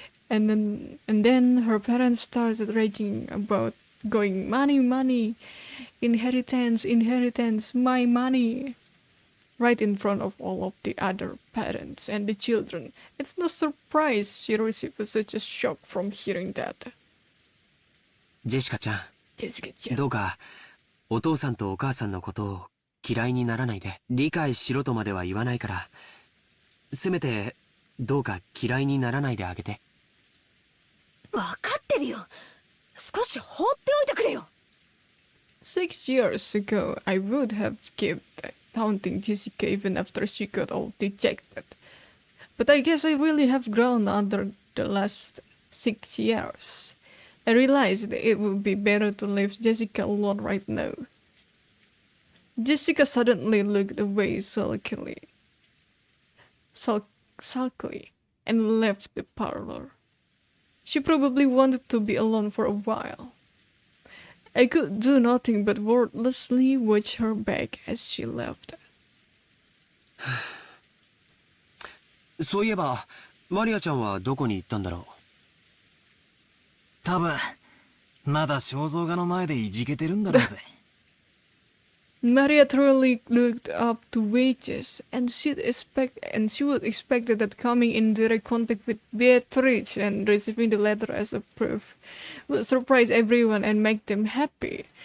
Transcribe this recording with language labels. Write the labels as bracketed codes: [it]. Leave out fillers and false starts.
[en] And then her parents started raging about going, money, inheritance, my money, right in front of all of the other parents and the children. It's no surprise she received such a shock from hearing that. [ja] ジェシカちゃん、どうかお父さんとお母さんのことを嫌いにならないで。理解しろとまでは言わないから、せめてどうか嫌いにならないであげて。分かってるよ。少し放っておいてくれよ。 [en] 6 years ago, I would have kept taunting Jessica even after she got all dejected. But I guess I really have grown under the last 6 years. I realized that it would be better to leave Jessica alone right now. Jessica suddenly looked away sulkily and left the parlor. She probably wanted to be alone for a while. I could do nothing but wordlessly watch her back as she left. [ja] そういえば、マリアちゃんはどこに行ったんだろう。多分、まだ肖像画の前でいじけてるんだろうぜ。 [en] Maria truly looked up to wages, and she would expect that coming in direct contact with Beatrice and receiving the letter as a proof would surprise everyone and make them happy.